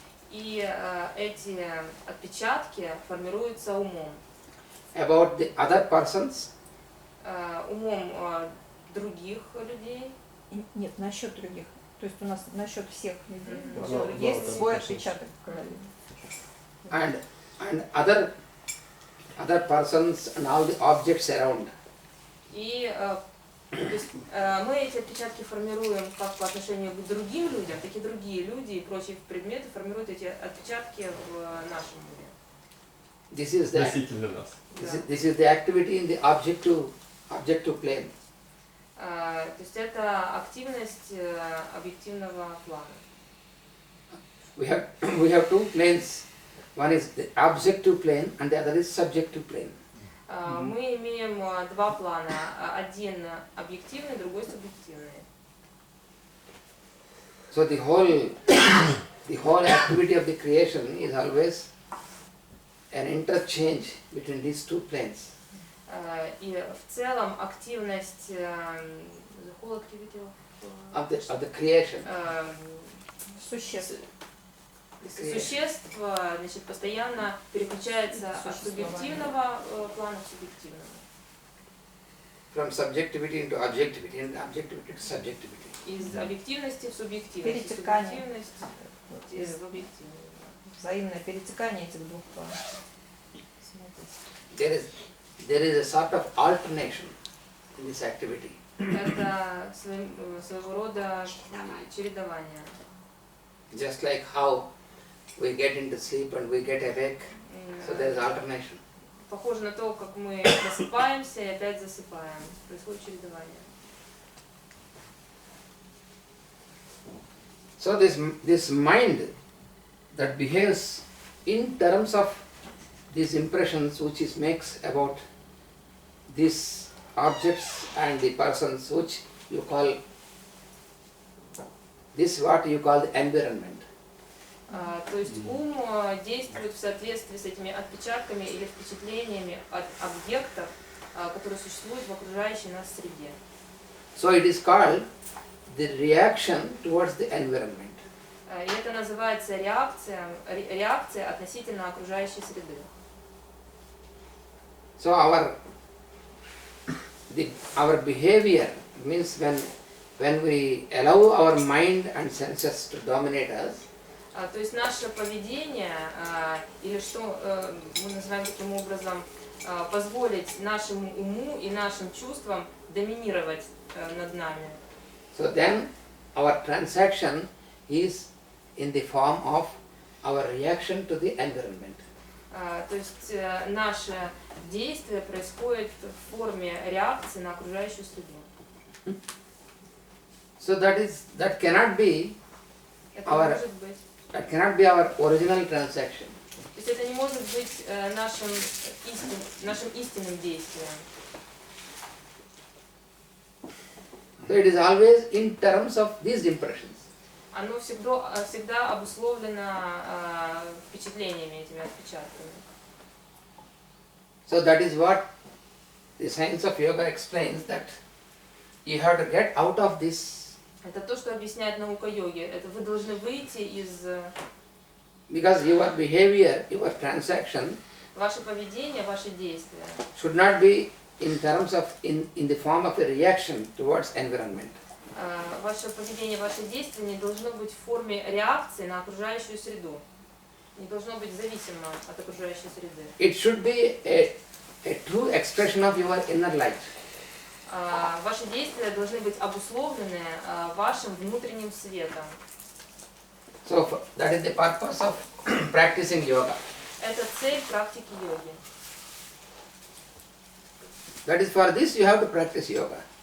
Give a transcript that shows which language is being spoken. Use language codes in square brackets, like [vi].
[ru] И эти отпечатки формируются умом. [en] About the other persons. [ru] Умом других людей. Нет, насчет других. То есть у нас насчет всех людей. Да, Есть да, свой да, отпечаток в голове. [en] And other persons and all the objects around. [ru] И то есть, мы эти отпечатки формируем как по отношению к другим людям, так и другие люди и прочие предметы формируют эти отпечатки в нашем мире. [en] This is the [ru] Носитель для нас. [en] this is the activity in the objective plane. [ru] То есть это активность объективного плана. [en] We have two planes. One is the objective plane and the other is subjective plane. [ru] Мы имеем два плана. Один объективный, другой субъективный. [en] So the whole activity of the creation is always an interchange between these two planes. [ru] И в целом активность [en] the whole activity Of the creation. [ru] Существ. Существ, значит, постоянно переключается от субъективного плана к субъективному. [en] From subjectivity into objectivity and objectivity to subjectivity. [ru] Из объективности в субъективность. Перетекание. Из объективности. Взаимное перетекание этих двух планов. [en] There is a sort of alternation in this activity. [ru] Это своего рода чередование. [en] Just like how we get into sleep and we get awake, so there is alternation. [ru] Похоже на то, как мы просыпаемся и опять засыпаем. Происходит чередование. [en] So this mind that behaves in terms of these impressions which it makes about these objects and the persons which you call, this is what you call the environment. [ru] То есть ум действует в соответствии с этими отпечатками или впечатлениями от объектов, которые существуют в окружающей нас среде. [en] So it is called the reaction towards the environment. [ru] И это называется реакция относительно окружающей среды. [en] So our behavior means when we allow our mind and senses to dominate us. [ru] То есть наше поведение, или что мы называем таким образом, позволить нашему уму и нашим чувствам доминировать над нами. [en] So then our transaction is in the form of our reaction to the environment. [ru] То есть наше действие происходит в форме реакции на окружающую среду. [en] So that cannot be [ru] Это может быть. [en] That cannot be our original transaction. [ru] То есть это не может быть нашим истинным действием. [en] So it is always in terms of these impressions. [ru] Оно всегда обусловлено впечатлениями, этими отпечатками. [en] So that is what the science of yoga explains, that you have to get out of this. [ru] Это то, что объясняет наука йоги. Это вы должны выйти из... [en] Because your behavior, your transaction [ru] Ваше поведение, ваши действия [en] should not be in terms of in the form of a reaction towards environment. [ru] Ваше поведение, ваши действия не должно быть в форме реакции на окружающую среду. Не должно быть зависимо от окружающей среды. [en] It should be a true expression of your inner light. [ru] Ваши действия должны быть обусловлены вашим внутренним светом. [en] So that is the purpose of practicing yoga. [ru] это цель практики йоги. [en] That is for this you have to practice yoga.